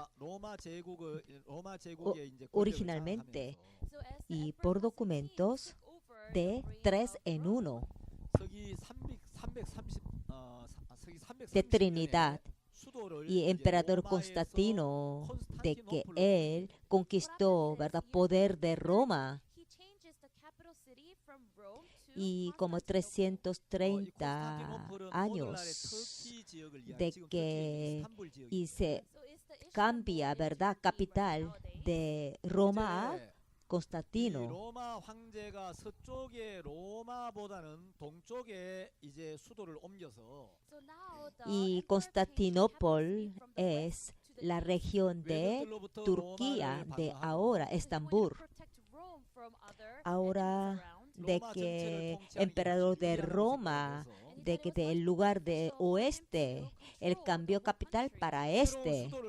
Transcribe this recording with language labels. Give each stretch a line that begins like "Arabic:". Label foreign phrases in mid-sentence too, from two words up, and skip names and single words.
Spanish: Originalmente y por documentos de 3 en 1 de Trinidad, y emperador Constantino, de que él conquistó, ¿verdad?, poder de Roma, y como 330 años de que y se cambia, ¿verdad?, capital de Roma a Constantino.
Korean: 로마 황제가 서쪽의 로마보다는 동쪽에 이제 수도를 옮겨서
Spanish: Y Constantinopla es la región de Turquía de ahora, Estambul. Ahora de que emperador de Roma, de que del lugar de oeste, él cambió capital para este.